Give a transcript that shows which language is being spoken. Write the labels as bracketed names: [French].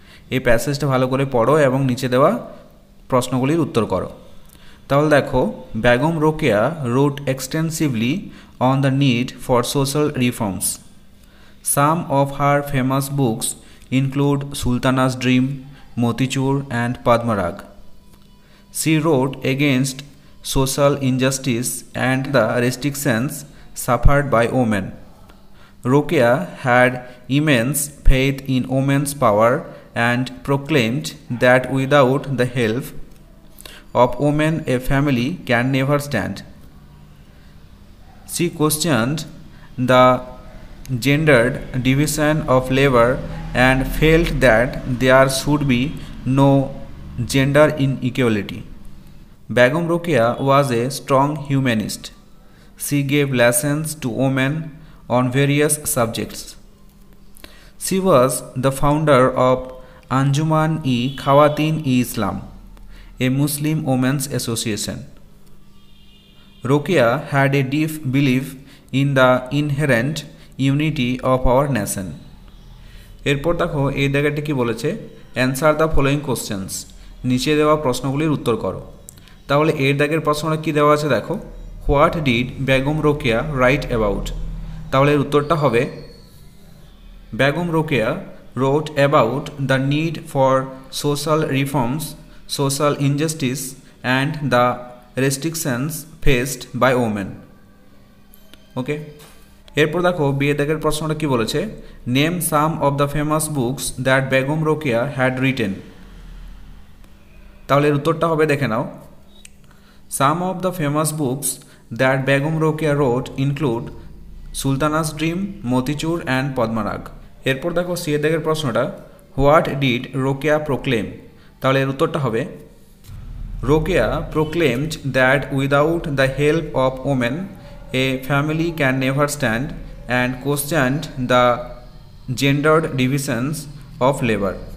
[Bangla] এই প্যাসেজটা ভালো করে পড়ো এবং নিচে দেওয়া প্রশ্নগুলির উত্তর করো। তাহলে দেখো, [English] Begum Rokeya wrote extensively on the need for social reforms. Some of her famous books include Sultana's dream, Motichur and Padmarag. She wrote against social injustice and the restrictions suffered by women. Rokeya had immense faith in women's power and proclaimed that without the help of women a family can never stand. She questioned the gendered division of labor and felt that there should be no gender inequality. Begum Rokeya was a strong humanist. She gave lessons to women on various subjects. She was the founder of Anjuman-e-Khawatin-e-Islam, a Muslim women's association. Rokeya had a deep belief in the inherent unity of our nation. [Bangla] এরপর দেখো এই জায়গাটি কি বলেছে, [English] answer the following questions, [Bangla] নিচে দেওয়া প্রশ্নগুলির উত্তর করো। তাহলে এর দাগের প্রশ্নটা কী দেওয়া আছে দেখো, [English] What did Begum Rokeya write about. [Bangla] তাহলে এর উত্তরটা হবে, [English] Begum Rokeya wrote about the need for social reforms, social injustice and the restrictions faced by women. [Bangla] ওকে, এরপর দেখো বিয়ে দাগের প্রশ্নটা কী বলেছে, [English] Name some of the famous books that Begum Rokeya had written. [Bangla] তাহলে এর উত্তরটা হবে, দেখে নাও, [English] Some of the famous books that Begum Rokeya wrote include Sultana's Dream, Motichur and Padmarag. [Bangla] এরপর দেখো সিএ দাগের প্রশ্নটা, [English] What did Rokeya proclaim. [Bangla] তাহলে এর উত্তরটা হবে, [English] Rokeya proclaimed that without the help of women a family can never stand and questioned the gendered divisions of labour.